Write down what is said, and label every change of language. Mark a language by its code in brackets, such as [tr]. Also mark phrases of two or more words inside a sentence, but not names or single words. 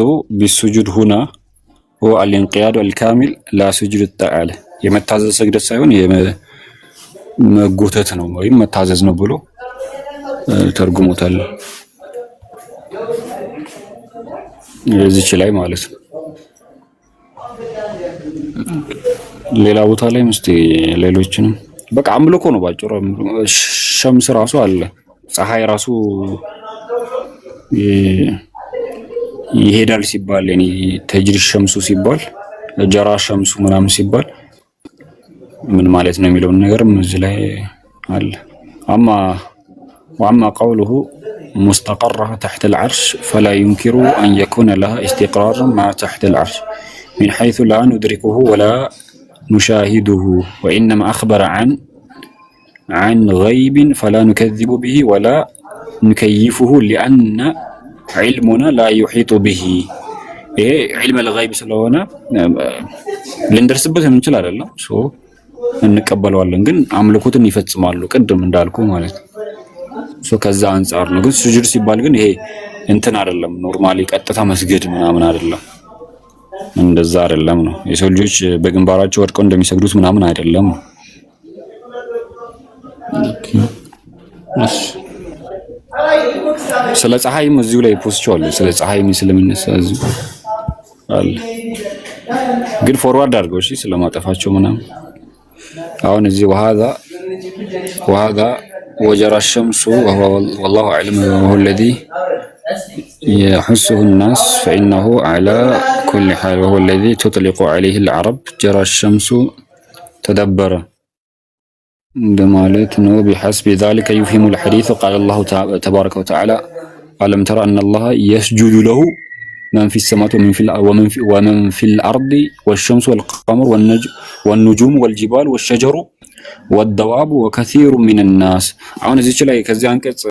[ar] بالسجود هنا هو الانقياد الكامل لا سجود الطاعة [am] የመታዘዝ ስግደት ሳይሆን የመጎተት ነው ወይም መታዘዝ ነው ብሎ ተርጉሞታል እዚች ላይ ማለት ነው። ሌላ ቦታ ላይ ምስቲ ሌሎችንም በቃ አምልኮ ነው ባጭሩ። ሸምስ ራሱ አለ ፀሐይ ራሱ ይሄዳል ሲባል [ar] يعني تجري الشمس [am] ሲባል [ar] جرى الشمس [am] ምናምን ሲባል ምን ማለት ነው የሚለው ነገርም እዚህ ላይ አለ። [ar] وأما قوله مستقرها تحت العرش فلا يمكن أن يكون لها استقرار ما تحت العرش من حيث لا ندركه ولا نشاهده وإنما أخبر عن غيب فلا نكذب به ولا نكيفه لأن علمنا لا يحيط به علم الغيب [am] ስለሆነ ልንደርስበት የምንችል አይደለም እንቀበለዋለን ግን አምልኮትን ይፈጽማሉ ቅድም እንዳልኩ ማለት ነው። ከዛ አንፃር ነው። ግን ሱጁድ ሲባል ግን ይሄ እንትን አይደለም ኖርማሊ ቀጥታ መስገድ ምናምን አይደለም እንደዛ አይደለም ነው። የሰው ልጆች በግንባራቸው ወድቀው እንደሚሰግዱት ምናምን አይደለም ነው። ስለ ፀሐይም እዚሁ ላይ ፖስቻለሁ። ስለ ፀሐይም ስለሚነሳ እዚሁ አለ ግን ፎርዋርድ አድርገው እሺ ስለማጠፋቸው ምናምን አሁን እዚህ [ar] وهذا وجرى الشمس وهو والله أعلم وهو الذي يحسه الناس فإنه على كل حال وهو الذي تطلق عليه العرب جرى الشمس تدبر [am] እንደማለት ነው። [ar] بحسب ذلك يفهم الحديث قال الله تبارك وتعالى ألم ترى أن الله يسجد له من في السماوات ومن في الأرض والشمس والقمر والنجوم والجبال والشجر والدواب وكثير من الناس. [am] አሁን እዚች ላይ ከዚህ አንቀጽ